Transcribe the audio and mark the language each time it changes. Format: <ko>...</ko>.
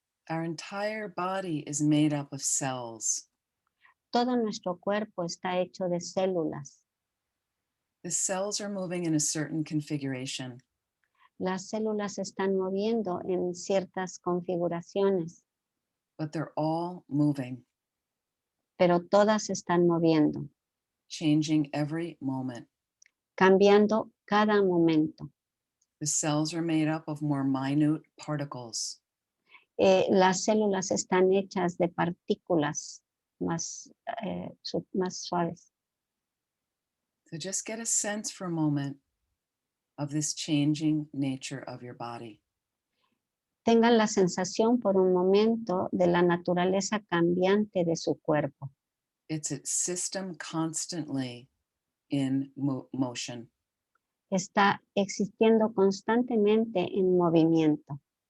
<en>Our entire body is made up of cells.</en> <es>Todo nuestro cuerpo está hecho de células.</es> <en>The cells are moving in a certain configuration.</en> <es>Las células se están moviendo en ciertas configuraciones,</es> <en>But they're all moving,</en> <es>pero todas se están moviendo,</es> <en>changing every moment.</en> <es>cambiando cada momento.</es> <en>The cells are made up of more minute particles.</en> <es>Las células están hechas de partículas más suaves.</es> <en>So just get a sense for a moment of this changing nature of your body.</en> <es>Tengan la sensación por un momento de la naturaleza cambiante de su cuerpo.</es> <en>It's a system constantly in motion.</en> <es>Está existiendo constantemente en movimiento.</es>